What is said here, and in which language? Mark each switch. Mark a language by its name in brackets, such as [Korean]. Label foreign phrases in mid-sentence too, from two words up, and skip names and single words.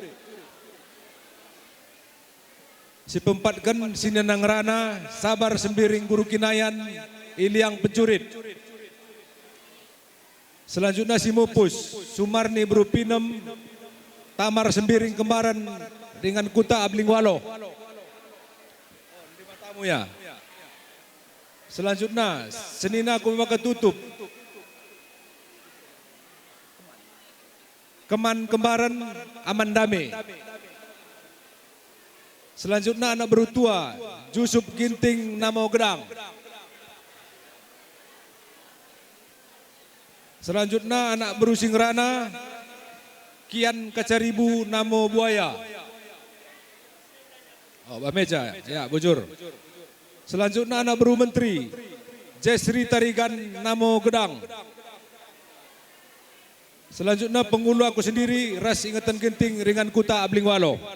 [Batak Karo] Si pempatkan Sinenang Rana, Sabar Sembiring Guru Kinayan, Iliang Pencurit. [Indonesian] Selanjutnya si Mupus, Sumarni Berupinem, Tamar Sembiring Kembaran, dengan Kuta Ablingwalo. Lima tamu ya. Selanjutnya Senina Kumaka Tutup, Keman Kembaran Amandame. Selanjutnya anak berutua, Jusuf Ginting Namo Gedang. Selanjutnya anak berusing Rana, Kian Kacaribu Namo Buaya. [Batak Karo] Oh, Bameja, ya bujur. [Indonesian] Selanjutnya anak beru Menteri, Jesri Tarigan Namo Gedang. Selanjutnya penghulu aku sendiri, Ras Ingatan Ginting Ringan Kuta Ablingwalo.